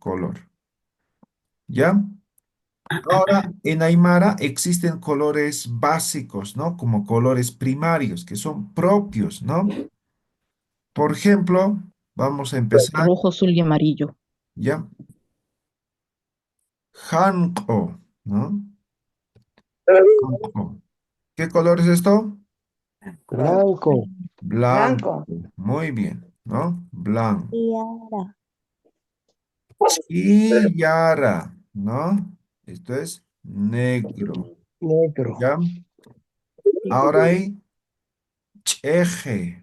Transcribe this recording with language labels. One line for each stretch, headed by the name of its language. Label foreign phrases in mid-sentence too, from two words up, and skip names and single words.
Spanish: Color, ¿ya? Ahora, en Aymara existen colores básicos, ¿no? Como colores primarios, que son propios, ¿no? Por ejemplo, vamos a empezar, Rojo, azul y amarillo. ¿ya? Hanko, ¿no? Hanko. ¿Qué color es esto? Blanco. Blanco. Muy bien, ¿no? Blanco. Y Yara, ¿no? Esto es negro, Negro. ¿ya? Ahora hay Cheje.